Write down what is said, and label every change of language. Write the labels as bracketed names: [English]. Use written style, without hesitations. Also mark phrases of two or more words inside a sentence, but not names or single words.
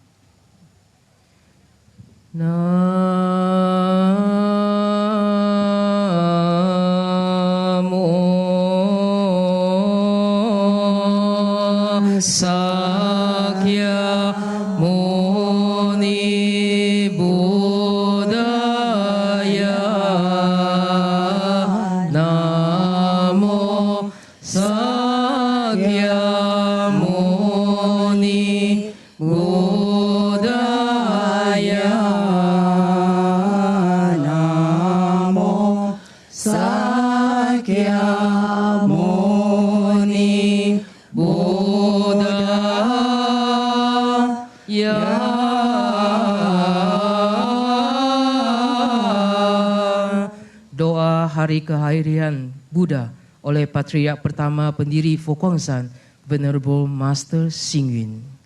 [Sanskrit] Sakya Muni Buddhaya Namo Sakya Muni Buddhaya Namo Sakya Muni Buddhaya [Indonesian] Buddha ya doa hari kehadiran Buddha oleh Patriark pertama pendiri Fo Guang Shan, Venerable Master Xing Yun.